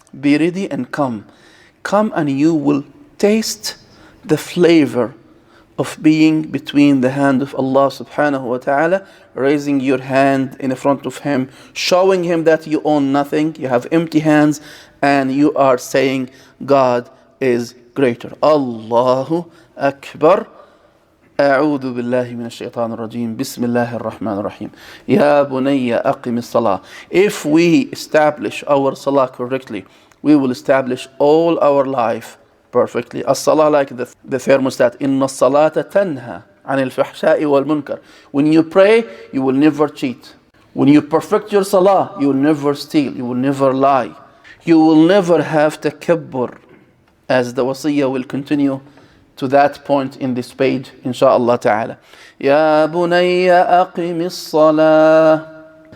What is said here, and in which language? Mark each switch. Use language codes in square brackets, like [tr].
[en] Be ready and come. Come and you will taste the flavor of being between the hand of Allah subhanahu wa ta'ala, raising your hand in front of Him, showing Him that you own nothing, you have empty hands, and you are saying, God is greater. [ar] Allahu Akbar. أعوذ بالله من الشيطان الرجيم بسم الله الرحمن الرحيم يا بني أقم الصلاة. [en] If we establish our salah correctly, we will establish all our life perfectly. As-salah, like the thermostat. [ar] إن الصلاة تنهى عن الفحشاء والمنكر. [en] When you pray, you will never cheat. When you perfect your salah, you will never steal, you will never lie. You will never have takabbur, as the wasiyah will continue to that point in this page, inshaAllah ta'ala. [ar] Ya bunayya aqimis salah.